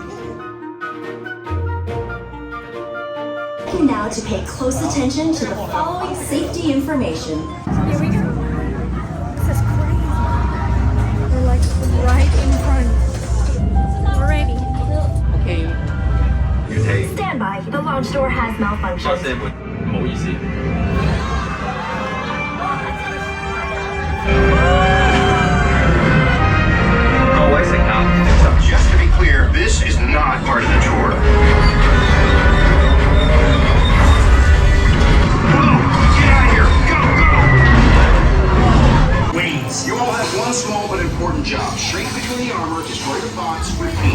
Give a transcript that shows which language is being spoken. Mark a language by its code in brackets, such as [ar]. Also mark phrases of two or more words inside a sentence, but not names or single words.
[en] Now to pay close attention to the following safety information. Here we go. This is crazy. We're like right in front. We're ready. Stand by. The launch door has malfunctioned. [yue] 唔好意思。 各位乘客， [en] Just to be clear, this is not part of the tour. Whoa! Get out of here! Go, go! Wings. You all have one small but important job. Shrink between the armor, destroy the bots, repeat.